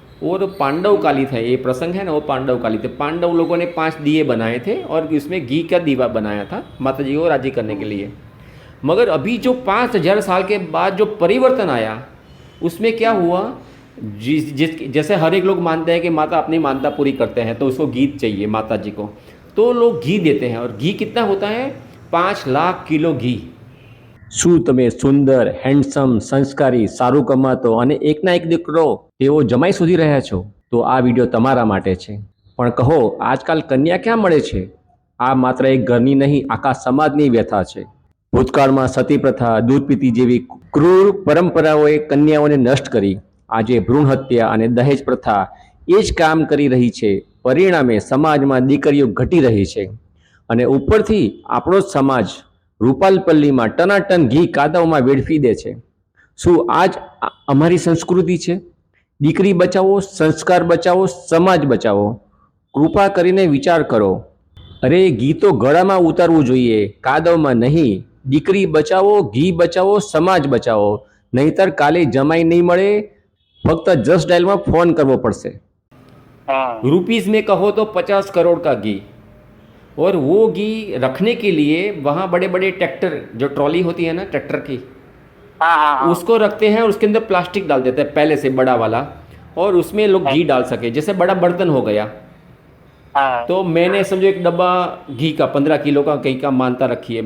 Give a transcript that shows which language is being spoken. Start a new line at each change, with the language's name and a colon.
Hindi: और पांडव काली था, ये प्रसंग है ना, वो पांडव काली थे। पांडव लोगों ने 5 दिए बनाए थे और इसमें घी का दीवा बनाया था माता जी को राजी करने के लिए। मगर अभी जो 5000 साल के बाद जो परिवर्तन आया, उसमें क्या हुआ, जैसे हर एक लोग मानते हैं कि माता अपनी मानता पूरी करते हैं तो उसको घी चाहिए माता जी को, तो लोग घी देते हैं। और घी कितना होता है? 5 लाख किलो घी।
Gujarati: શું તમે સુંદર, હેન્ડસમ, સંસ્કારી, સારું કમાતો અને એકના એક દીકરો તેઓ જમાઈ સુધી રહ્યા છો, તો આ વિડીયો તમારા માટે છે। પણ કહો, આજકાલ કન્યા ક્યાં મળે છે? આ માત્ર એક ઘરની નહીં, આખા સમાજની વ્યથા છે। ભૂતકાળમાં સતી પ્રથા, દૂધ પીતી જેવી ક્રૂર પરંપરાઓએ કન્યાઓને નષ્ટ કરી। આજે ભ્રૂણ હત્યા અને દહેજ પ્રથા એ જ કામ કરી રહી છે। પરિણામે સમાજમાં દીકરીઓ ઘટી રહી છે અને ઉપરથી આપણો જ સમાજ રૂપાલપલ્લીમાં ટનાટન ઘી કાદવમાં વેડફી દે છે। શું આજ અમારી સંસ્કૃતિ છે? દીકરી બચાવો, સંસ્કાર બચાવો, સમાજ બચાવો। કૃપા કરીને વિચાર કરો। અરે, ઘી તો ગળામાં ઉતારવું જોઈએ, કાદવમાં નહીં। દીકરી બચાવો, ઘી બચાવો, સમાજ બચાવો, નહીતર કાલે જમાઈ નહીં મળે, ફક્ત જસ્ટ ડાયલમાં ફોન કરવો પડશે।
Hindi: रुपीज़ में कहो तो 50 करोड़ का घी। और वो घी रखने के लिए वहाँ बड़े बड़े ट्रैक्टर, जो ट्रॉली होती है ना ट्रैक्टर की, उसको रखते हैं और उसके अंदर प्लास्टिक डाल देते हैं पहले से बड़ा वाला, और उसमें लोग घी डाल सके। जैसे बड़ा बर्तन हो गया, तो मैंने समझो एक डब्बा घी का 15 किलो का कहीं का मानता रखी है।